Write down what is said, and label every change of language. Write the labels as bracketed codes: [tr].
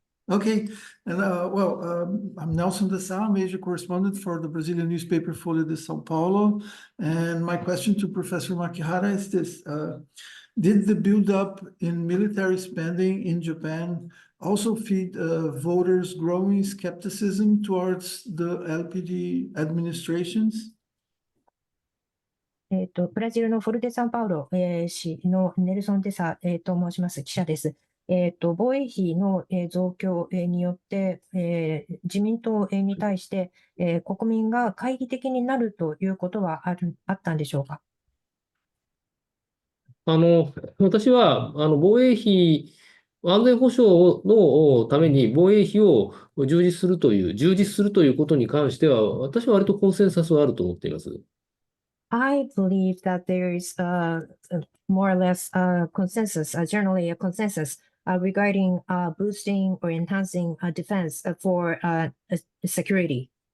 [en] Okay. And I'm Nelson de Sá, major correspondent for the Brazilian newspaper Folha de São Paulo. And my question to Professor Makihara is this: did the buildup in military spending in Japan also feed voters' growing skepticism towards the LPD administrations? [ja] ブラジルのフォルデサンパウロ、市のネルソン・デサ、と申します記者です。防衛費の、増強、によって、自民党、に対して、国民が懐疑的になるということはあったんでしょうか？私は、防衛費、安全保障のために防衛費を充実するということに関しては、私は割とコンセンサスはあると思っています。 [en] I believe that there is more or less consensus, generally a consensus regarding boosting or enhancing defense for security.